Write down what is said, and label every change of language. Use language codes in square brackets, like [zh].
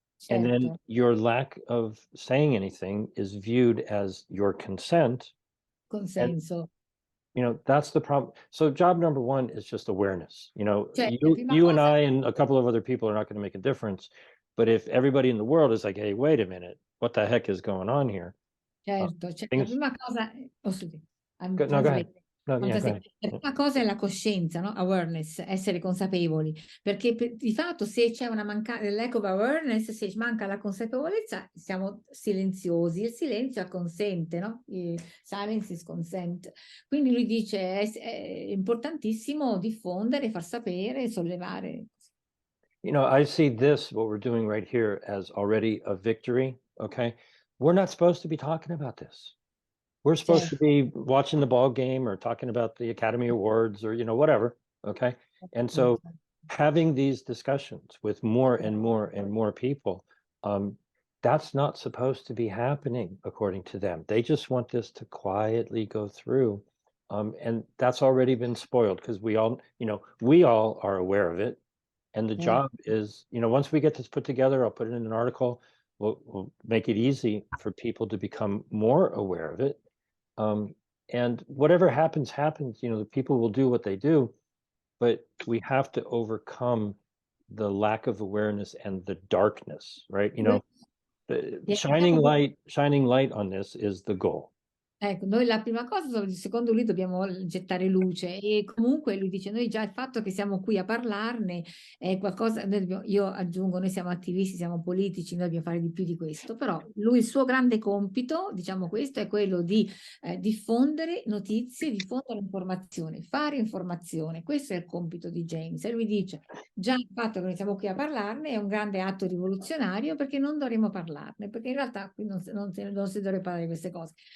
[en] And then your lack of saying anything is viewed as your consent. [it] Consenso. [en] That's the problem. So job number one is just awareness. You and I and a couple of other people are not going to make a difference. But if everybody in the world is like, hey, wait a minute, what the heck is going on here? [it] Certo. La prima cosa, [en] go ahead. [it] La prima cosa è la coscienza, no? Awareness, essere consapevoli, perché di fatto se c'è una [en] lack of awareness, [it] se manca la consapevolezza, siamo silenziosi, il silenzio acconsente, no? [en] Silence is consent. [it] Quindi lui dice è importantissimo diffondere, far sapere, sollevare. [en] I see this, what we're doing right here, as already a victory, okay? We're not supposed to be talking about this. We're supposed to be watching the ball game or talking about the Academy Awards or, whatever. Okay. And so having these discussions with more and more and more people, that's not supposed to be happening according to them. They just want this to quietly go through. And that's already been spoiled because we all are aware of it. And the job is, once we get this put together, I'll put it in an article. We'll make it easy for people to become more aware of it. And whatever happens, the people will do what they do, but we have to overcome the lack of awareness and the darkness, right? Shining light on this is the goal. [it] Ecco, noi la prima cosa, secondo lui, dobbiamo gettare luce, e comunque lui dice, noi già il fatto che siamo qui a parlarne è qualcosa, io aggiungo, noi siamo attivisti, siamo politici, noi dobbiamo fare di più di questo, però lui, il suo grande compito, diciamo questo, è quello di diffondere notizie, diffondere informazione, fare informazione, questo è il compito di James, e lui dice, già il fatto che noi siamo qui a parlarne è un grande atto rivoluzionario, perché non dovremmo parlarne, perché in realtà qui non si dovrebbe parlare di queste cose.